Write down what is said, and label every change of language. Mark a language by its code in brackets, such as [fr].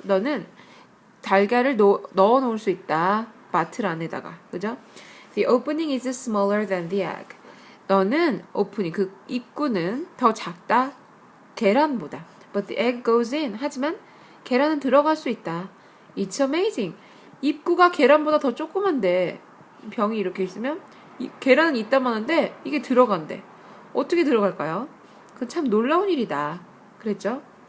[ko] 너는 달걀을 넣어 놓을 수 있다. 바틀 안에다가. 그죠? [en] The opening is smaller than the egg. [ko] 너는 오프닝, 그 입구는 더 작다. 계란보다. [en] But the egg goes in. [ko] 하지만 계란은 들어갈 수 있다. [en] It's amazing. [ko] 입구가 계란보다 더 조그만데 병이 이렇게 있으면 계란은 있다만 한데 이게 들어간대. 어떻게 들어갈까요? 그건 참 놀라운 일이다. 그랬죠?